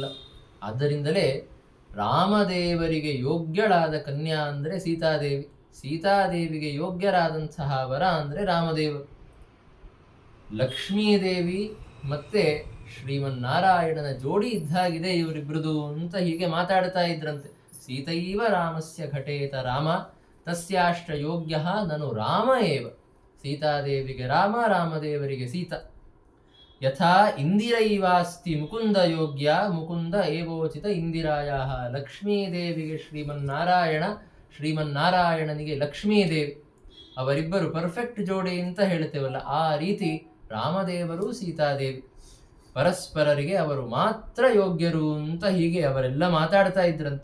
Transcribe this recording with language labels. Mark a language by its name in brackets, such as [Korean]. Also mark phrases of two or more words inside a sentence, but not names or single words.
[Kannada] ಆದ್ದರಿಂದಲೇ ರಾಮದೇವರಿಗೆ ಯೋಗ್ಯಳಾದ ಕನ್ಯಾ ಅಂದರೆ ಸೀತಾದೇವಿ, ಸೀತಾದೇವಿಗೆ ಯೋಗ್ಯರಾದಂತಹ ವರ ಅಂದರೆ ರಾಮದೇವರು. ಲಕ್ಷ್ಮೀದೇವಿ ಮತ್ತೆ ಶ್ರೀಮನ್ನಾರಾಯಣನ ಜೋಡಿ ಇದ್ದಾಗಿದೆ ಇವರಿಬ್ರದು ಅಂತ ಹೀಗೆ ಮಾತಾಡ್ತಾ ಇದ್ರಂತೆ. [Sanskrit] ಸೀತೈವ ರಾಮಸ್ಯ ಘಟೇತ ರಾಮ ತಸ್ಯಾಷ್ಟ ಯೋಗ್ಯ ನನು ರಾಮ ಏವ. [Kannada] ಸೀತಾದೇವಿಗೆ ರಾಮ, ರಾಮದೇವರಿಗೆ ಸೀತಾ. [Sanskrit] ಯಥಾ ಇಂದಿರೈವಾಸ್ತಿ ಮುಕುಂದ ಯೋಗ್ಯ ಮುಕುಂದ ಏವೋಚಿತ ಇಂದಿರಾಯ. [Kannada] ಲಕ್ಷ್ಮೀದೇವಿಗೆ ಶ್ರೀಮನ್ನಾರಾಯಣ, ಶ್ರೀಮನ್ನಾರಾಯಣನಿಗೆ ಲಕ್ಷ್ಮೀದೇವಿ, ಅವರಿಬ್ಬರು ಪರ್ಫೆಕ್ಟ್ ಜೋಡಿ ಅಂತ ಹೇಳ್ತೇವಲ್ಲ, ಆ ರೀತಿ ರಾಮದೇವರು ಸೀತಾದೇವಿ ಪರಸ್ಪರರಿಗೆ ಅವರು ಮಾತ್ರ ಯೋಗ್ಯರು ಅಂತ ಹೀಗೆ ಅವರೆಲ್ಲ ಮಾತಾಡ್ತಾ ಇದ್ರಂತೆ.